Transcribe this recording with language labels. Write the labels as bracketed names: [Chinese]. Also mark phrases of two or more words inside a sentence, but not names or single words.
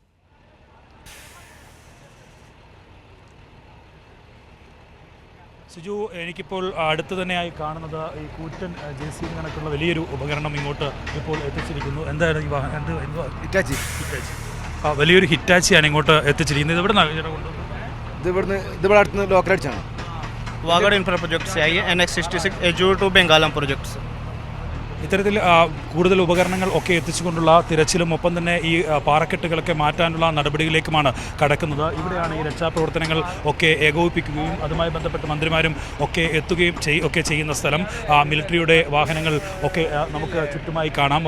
[Malayalam] സിജു, എനിക്കിപ്പോൾ അടുത്ത് തന്നെയായി കാണുന്നത് ഈ കൂറ്റൻ JCB കണക്കുള്ള വലിയൊരു ഉപകരണം ഇങ്ങോട്ട് ഇപ്പോൾ എത്തിച്ചിരിക്കുന്നു. എന്താണ് ഈ വാഹനം? ഹിറ്റാച്ചി. വലിയൊരു ഹിറ്റാച്ചിയാണ് ഇങ്ങോട്ട് എത്തിച്ചിരിക്കുന്നത്. ഇത് ഇവിടെ അടുത്ത് ലോക്കൽ അടിച്ചാണ്. [Hindi] वागड़ इंफ्रा प्रोजेक्ट से आई है NX66 एजूर टू बेंगालम प्रोजेक्ट से। [Malayalam] ഇത്തരത്തിൽ കൂടുതൽ ഉപകരണങ്ങൾ ഒക്കെ എത്തിച്ചുകൊണ്ടുള്ള തിരച്ചിലും ഒപ്പം തന്നെ ഈ പാറക്കെട്ടുകളൊക്കെ മാറ്റാനുള്ള നടപടികളിലേക്കുമാണ് കടക്കുന്നത്. ഇവിടെയാണ് ഈ രക്ഷാപ്രവർത്തനങ്ങൾ ഒക്കെ ഏകോപിപ്പിക്കുകയും അതുമായി ബന്ധപ്പെട്ട മന്ത്രിമാരും ഒക്കെ എത്തുകയും ചെയ്യുന്ന സ്ഥലം. മിലിറ്ററിയുടെ വാഹനങ്ങൾ ഒക്കെ നമുക്ക് ചുറ്റുമായി കാണാം.